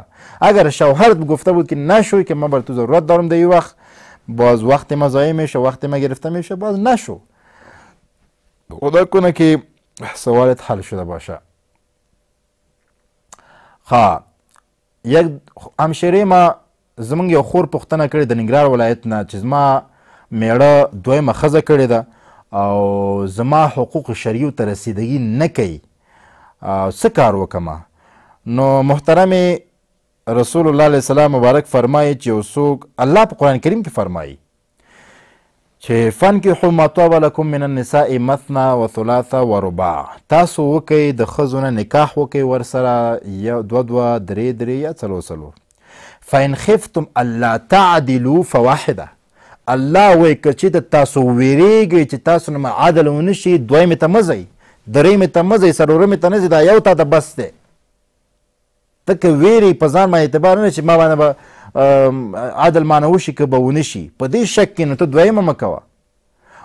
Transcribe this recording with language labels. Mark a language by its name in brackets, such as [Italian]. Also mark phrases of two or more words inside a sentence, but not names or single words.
[Persian] اگر شوهرت گفته بود که نشوی که من بر تو ضرورت دارم در این وقت، باز وقت ما ضایع میشه، وقت ما گرفته میشه، باز نشو. خدا کنه که سوالت حل شده باشه. یک همشیره ما [Pashto] زمونږ یو خور پوښتنه کړې د ننګرهار ولایت نه چې زما میړه دویمه ښځه کړې ده او زما حقوق شرعیو ته رسیدګي نه کوي، څه کار وکړم؟ نو محترم رسول الله [Arabic] علیه السلام [Pashto] مبارک فرمایي چې یو څوک، الله په قرآن کریم کې فرمایي چې [Arabic] فانکحوا ما طاب لکم من النساء مثنى وثلاث ورباع، [Pashto] تاسو وکئ د ښځو نه نکاح وکئ ورسره دوه دوه درې درې یا څلور څلور. [Arabic] فإن خفتم ألا تعدلوا فواحدة، [Pashto] الله وایي که چېرته تاسو ویریږئ چې تاسو نه عدل ونه شي، دویمې ته مه ځئ، درېیمې ته مه ځئ، څلورمې ته نه ځئ، دا یو تا ته بس دی. ته که ویرې په ځان باندې اعتبار نه چې ما باندې به عدل مانه وشي که به ونه شي، په دې شک کې نو ته دویمه مه کوه.